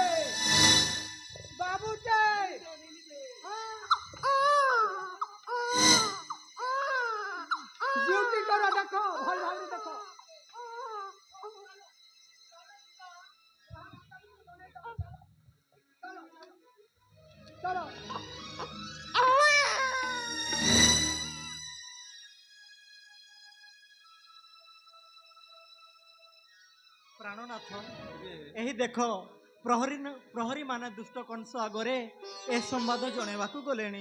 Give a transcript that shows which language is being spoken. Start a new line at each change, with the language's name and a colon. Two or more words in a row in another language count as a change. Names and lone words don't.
Bangla: বাবুতে ডিউটি করো দেখো ভাল ভাবে দেখো চলো
Odia: ପ୍ରାଣନାଥ, ଏହି ଦେଖ ପ୍ରହରୀ ମାନେ ଦୁଷ୍ଟ କଂସ ଆଗରେ ଏ ସମ୍ବାଦ ଜଣେଇବାକୁ ଗଲେଣି।